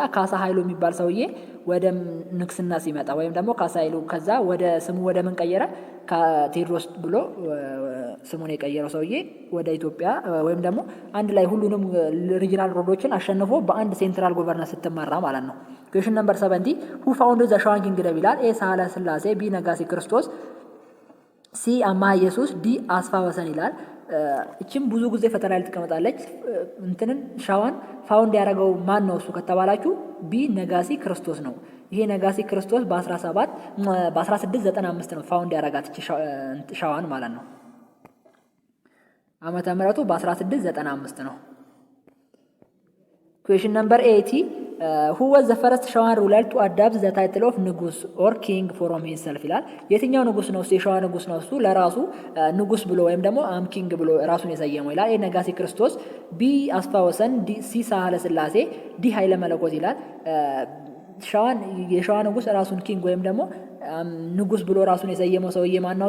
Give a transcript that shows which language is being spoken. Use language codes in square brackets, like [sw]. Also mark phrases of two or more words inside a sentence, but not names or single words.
[am] ካሳ ኃይሉ የሚባል ሰውዬ ወደ ንግስና ሲመጣ ወይም ደግሞ ካሳ ኃይሉ ከዛ ወደ ስሙ ወደ ምን ቀየረ? ከቴዎድሮስ ብሎ ስሙን የቀየረው ሰውዬ ወደ ኢትዮጵያ ወይም ደግሞ አንድ ላይ ሁሉንም ሪጂናል ሮዶችን አሸንፎ በአንድ [en] central governor [am] ስትመራ ማለት ነው። [en] question number [am] 70 [en] who founded the [am] ሸዋን ኪንግደም ይላል። ኤ ሳህለ ስላሴ ቢ ነጋሲ ክርስቶስ ሲ አማሃ ኢየሱስ ዲ አስፋ ወሰን ይላል። እቺም ብዙ ጊዜ ፈተና ላይ ትቀመጣለች። እንትንን ሸዋን ፋውንድ ያደረገው ማን ነው እሱ ከተባላችሁ ቢ ነጋሲ ክርስቶስ ነው። ይሄ ነጋሲ ክርስቶስ በ1695 ነው ፋውንድ ያደረጋት እቺ ሸዋን ማለት ነው። ዓመተ ምህረቱ በ1695 ነው። [en] question number [am] 80 [en] who was the first [am] ሸዋን [en] ruler to adopt the title of [am] ንጉስ [en] or king from himself [am] ይላል። የትኛው ንጉስ ነው? የሸዋ ንጉስ ነው እሱ ለራሱ ንጉስ ብሎ ወይም ደግሞ [en] I'm king [am] ብሎ ራሱን የሰየመው ይላል። ኤ ነጋሲ ክርስቶስ፣ ቢ አስፋ ወሰን፣ ሲ ሳህለ ስላሴ፣ ዲ ኃይለ መለኮት ይላል። የሸዋ ንጉስ ራሱን ኪንግ ወይም ደግሞ ንጉስ ብሎ ራሱን የሰየመው ሰውዬ ማነው?